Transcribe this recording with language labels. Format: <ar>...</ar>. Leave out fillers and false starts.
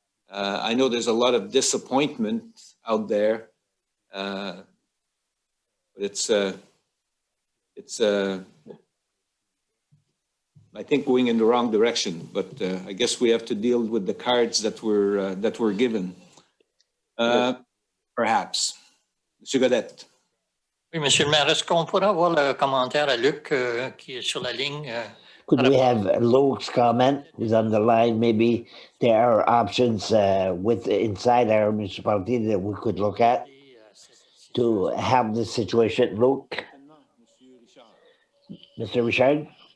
<en>I know there's a lot of disappointment out there. It's I think going in the wrong direction, but I guess we have to deal with the cards that we're given. Perhaps. Monsieur Godette.</en> <fr>Oui, Monsieur le maire, est-ce qu'on pourrait avoir le commentaire à Luc qui est sur la ligne</fr> <en>Could we have Luke's comment, who's on the line? Maybe there are options inside our municipality that we could look at to help the situation. Luke? Mr. Richard?</en>